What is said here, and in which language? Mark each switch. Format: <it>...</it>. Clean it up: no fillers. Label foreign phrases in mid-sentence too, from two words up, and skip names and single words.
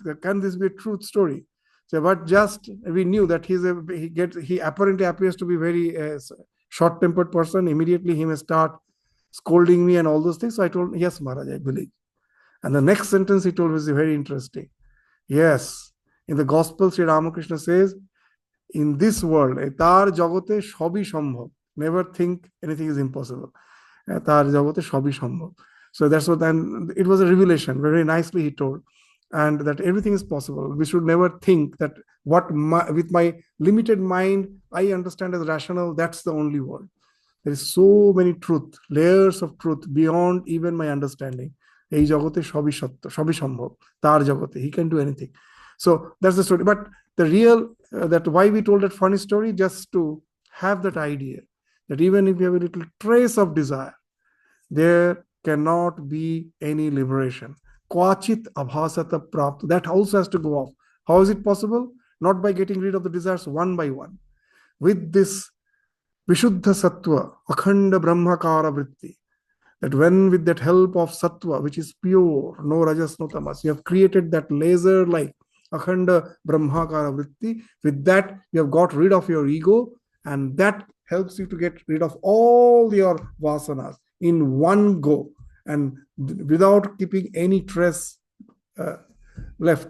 <en>Can this be a truth story? So, but just we knew that he apparently appears to be very short-tempered person. Immediately he may start scolding me and all those things. So I told him, yes, Maharaj, I believe. And the next sentence he told was very interesting. Yes, in the Gospel, Sri Ramakrishna says, in this world,</en> <bn>তাঁর জগতে সবই সম্ভব.</bn> <en>Never think anything is impossible.</en> <bn>তাঁর জগতে সবই সম্ভব.</bn> <en>So that's what, and it was a revelation, very nicely he told, and that everything is possible. We should never think that with my limited mind, I understand as rational, that's the only world. There is so many layers of truth beyond even my understanding.</en> <bn>এই জগতে সবই সত্ত্ব, সবই সম্ভব, তাঁর জগতে,</bn> <en>he can do anything. So that's the story. But the real, that why we told that funny story, just to have that idea that even if you have a little trace of desire, there cannot be any liberation.</en> <sa>क्वचित् आभासतः प्राप्ता.</sa> <en>That also has to go off. How is it possible? Not by getting rid of the desires one by one. With this</en> <sa>विशुद्ध सत्त्व, अखण्ड ब्रह्माकार वृत्ति,</sa> <en>that when with that help of Sattva, which is pure, no Rajas, no Tamas, you have created that laser-like</en> <sa>अखण्ड ब्रह्माकार वृत्ति,</sa> <en>with that you have got rid of your ego, and that helps you to get rid of all your vasanas in one go and without keeping any trace left.</en>